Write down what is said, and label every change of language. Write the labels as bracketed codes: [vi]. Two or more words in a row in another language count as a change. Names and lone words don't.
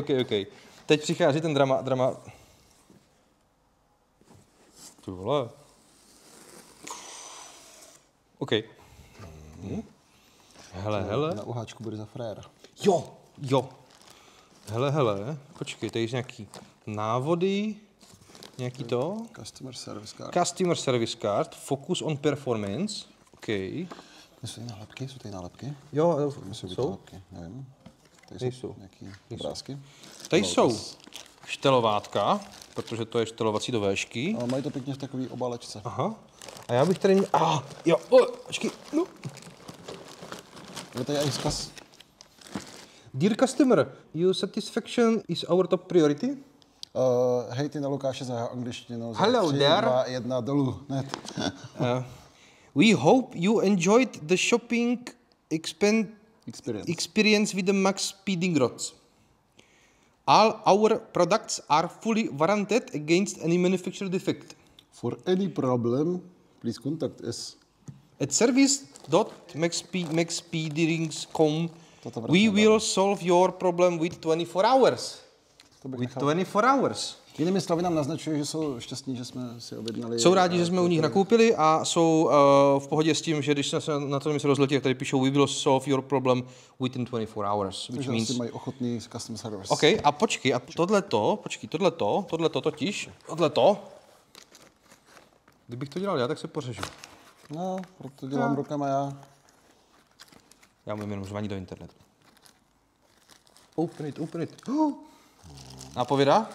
[cs] OK. Teď přichází ten drama. Ty vole. OK. Hele. Na uháčku bude za fréra. Jo. Hele. Počkej, tady je nějaký návody, nějaký to. [en] Customer service card. Customer service card, focus on performance. [cs] OK. Jsou tady nálepky? Jo, Jsou jsou. nálepky, nevím. Tady Nejsou. nějaký obrázky. Tady jsou štelovátka, protože to je štelovací do véšky. Ale mají to pěkně v takové obálečce. Aha. A já bych tady měl... počkej. No. Je tady i vzkaz. [en] Dear customer, your satisfaction is our top priority. [cs] Hejty na Lukáše za jeho angličtinu. [en] Hello 3, there. [cs] 2, 1, dolů. Hned. [en] We hope you enjoyed the shopping experience with the Max Speeding Rods. All our products are fully warranted against any manufacturer defect. For any problem, please contact us. At service.maxspeederings.com we will solve your problem with 24 hours. With 24 hours. [cs] Jinými slovy nám naznačuje, že jsou šťastní, že jsme si objednali. Jsou rádi, že jsme u nich nakoupili a jsou v pohodě s tím, že když se na to rozletí, tak tady píšou [en] we will solve your problem within 24 hours. Which means... [cs] mají ochotný [en] customer service. [cs] OK, a počkej, a tohleto, kdybych to dělal já, tak se pořežu. No, proto dělám rukama já. Já umím jenom řvaní do internetu. [en] Open it. Nápověda?